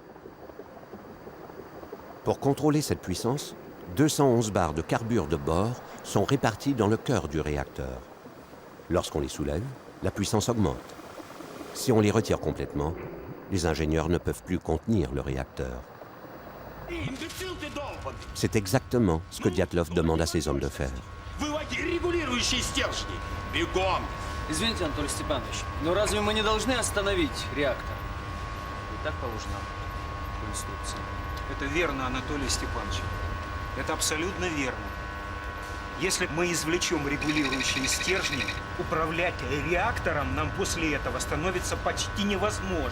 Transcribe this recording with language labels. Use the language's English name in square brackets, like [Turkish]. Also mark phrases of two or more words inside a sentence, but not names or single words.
[French] Pour contrôler cette puissance, 211 barres de carbure de bord sont réparties dans le cœur du réacteur. Lorsqu'on les soulève, la puissance augmente. Si on les retire complètement, les ingénieurs ne peuvent plus contenir le réacteur. C'est exactement ce que Dyatlov demande à ses hommes de faire. [Russian] Извините, Анатолий Степанович, но разве мы не должны остановить реактор? И так положено в инструкции. Это верно, Анатолий Степанович. Это абсолютно верно. Если мы извлечем регулирующие стержни, управлять реактором нам после этого становится почти невозможно.